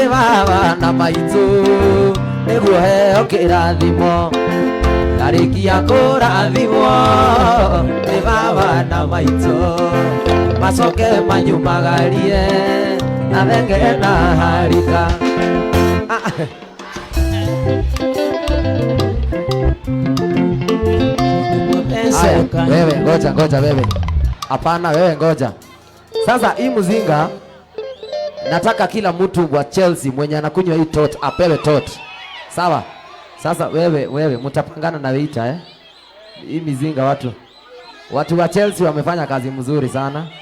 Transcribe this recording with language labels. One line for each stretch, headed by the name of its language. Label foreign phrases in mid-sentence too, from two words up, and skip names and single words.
Kikuyu: baba na maitũ nĩguo heo kĩrathimo ndarĩkia kũrathimwo nĩ baba na maitũ macoke manyumagarie na thenge na harika
Swahili: wewe ngoja wewe hapana wewe ngoja sasa hii mzinga nataka kila mtu wa Chelsea mwenye anakunywa hii tot apewe tot sawa sasa wewe mtapangana na waiter hii mzinga watu wa Chelsea wamefanya kazi mzuri sana